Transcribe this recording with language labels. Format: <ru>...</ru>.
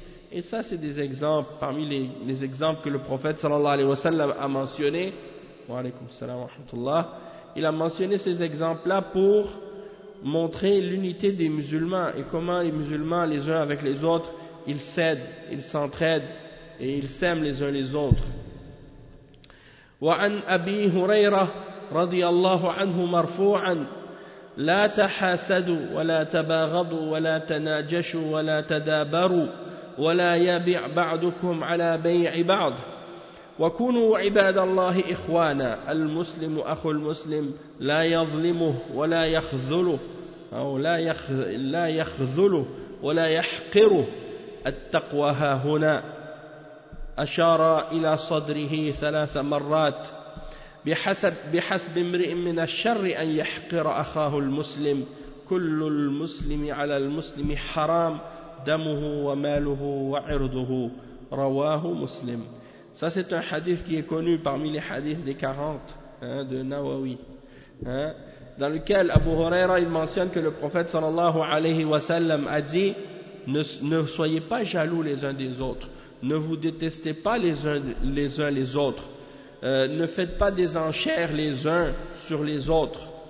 <fr>Et ça, c'est des exemples parmi les exemples que le prophète sallallahu alayhi wa sallam a mentionné.</fr> <ar>Wa alaykoum salam wa rahmatullah.</ar> <fr>Il a mentionné ces exemples là pour montrer l'unité des musulmans et comment les musulmans les uns avec les autres ils s'aident, ils s'entraident et ils s'aiment les uns les autres.</fr> <ar>وعن أبي هريرة رضي الله عنه مرفوعا لا تحاسدوا ولا تباغضوا ولا تناجشوا ولا تدابروا ولا يبع بعضكم على بيع بعض وكونوا عباد الله إخوانا المسلم أخو المسلم لا يظلمه ولا يخذله أو لا يخذله ولا يحقره التقوى هاهنا أشار إلى صدره ثلاث مرات بحسب امرئ من الشر أن يحقر أخاه المسلم كل المسلم على المسلم حرام دمه وماله وعرضه رواه مسلم.</ar> <fr>Ça c'est un hadith qui est connu parmi les hadiths des 40 de Nawawi, dans lequel Abu Huraira il mentionne que le prophète sallallahu alayhi wa sallam a dit ne soyez pas jaloux les uns des autres. Ne vous détestez pas les uns les autres. Ne faites pas des enchères les uns sur les autres.</fr>